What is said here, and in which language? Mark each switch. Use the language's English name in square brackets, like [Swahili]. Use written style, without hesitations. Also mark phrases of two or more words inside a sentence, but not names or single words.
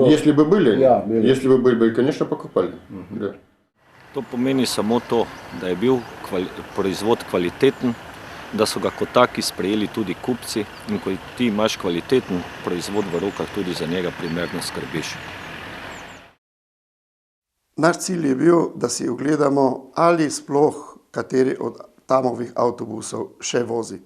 [Russian] Если бы были, Ja, были. если бы были, конечно, покупали. Да. [Slovenian] To pomeni samo to, da je bil proizvod kvaliteten, da so ga kot taki sprejeli tudi kupci in ko ti imaš kvaliteten proizvod v rokah, tudi za njega primerno skrbiš. Naš cilj je bil, da si ogledamo, ali sploh kateri od Tamovih avtobusov še vozi.